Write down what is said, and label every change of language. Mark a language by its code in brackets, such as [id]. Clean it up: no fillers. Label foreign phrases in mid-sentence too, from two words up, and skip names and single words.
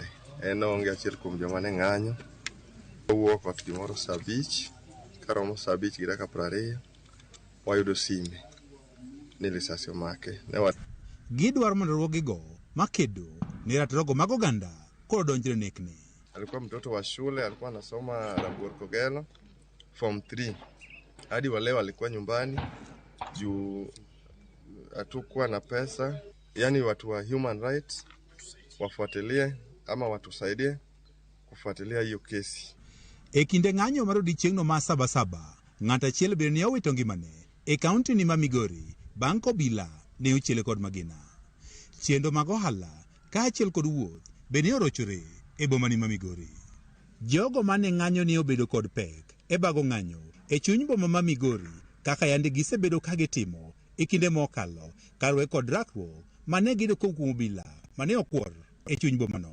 [luo] En onge achiel kuom joma ne ng'anyo. Owuok ot gimoro saa 5, karomo saa 5 gi dakika 20 wayudo sime ni lisasi omake. Gidwaro mondo ruogigo makedo ni ratorogo mag oganda koro donjre nekne. [sw] Alikuwa mtoto wa shule, alikuwa anasoma Aburkogelo form 3. Hadi wa leo alikuwa nyumbani juu hatukuwa na pesa. Yani watu wa [en] human rights [sw] wafuatilie ama watusaidie kufuatilia hiyo kesi. [luo] E kinde ng'anyo mar odiechieng'no ma Sabasaba, ng'at achiel bende ne owito ngimane e kaunti ni ma Migori bang' kobila ne ochiele kod magina. Chiendo mag ohala kaachiel kod wuoth bende orochore e boma ni ma Migori. Jogo mane ng'anyo ne obedo kod pek e bago ng'anyo e chuny boma ma Migori kaka yande gisebedo ka gitimo e kinde mokalo karwe kod rakruok mane gido kuom obila mane okwor e chuny bomano.